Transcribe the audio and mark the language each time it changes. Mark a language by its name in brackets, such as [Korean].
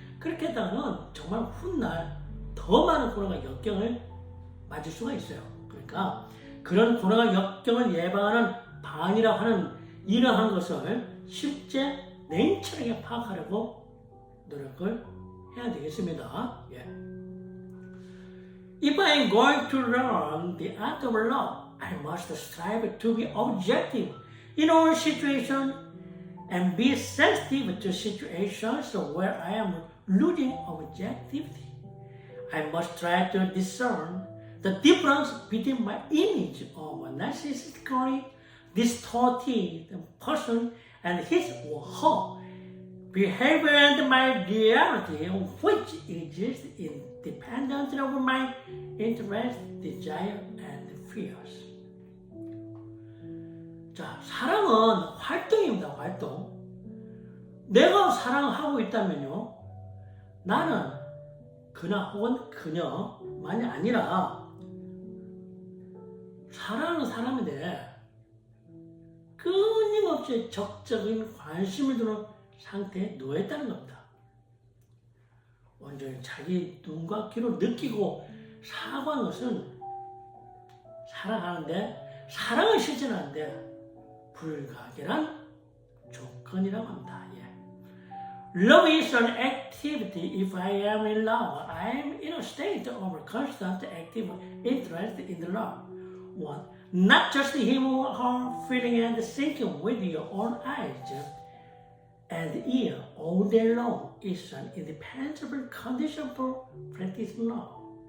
[Korean] 그렇게 했다가는 정말 훗날 더 많은 고난과 역경을 맞을 수가 있어요. 그러니까 그런 고난과 역경을 예방하는 방안이라고 하는 이러한 것을 실제 냉철하게 파악하려고 노력을 해야 되겠습니다. 예. [English] If I am going to learn the art of love, I must strive to be objective in all situations and be sensitive to situations where I am losing objectivity. I must try to discern the difference between my image of a narcissistically distorted person and his or her behavior and my reality, which exists independently of my interests, desire, and fears. [Korean] 자, 사랑은 활동입니다, 활동. 내가 사랑하고 있다면요, 나는 그나 혹은 그녀만이 아니라 사랑하는 사람인데 끊임없이 적극적인 관심을 두는 상태에 놓여있다는 겁니다. 온전히 자기 눈과 귀로 느끼고 사고하는 것은 사랑하는데 사랑을 실천하는데 불가결한 조건이라고 합니다. [English] Love is an activity. If I am in love, I am in a state of constant active interest in the love. One, not just him or her feeling and thinking with your own eyes and ear all day long is an indispensable condition for practicing love.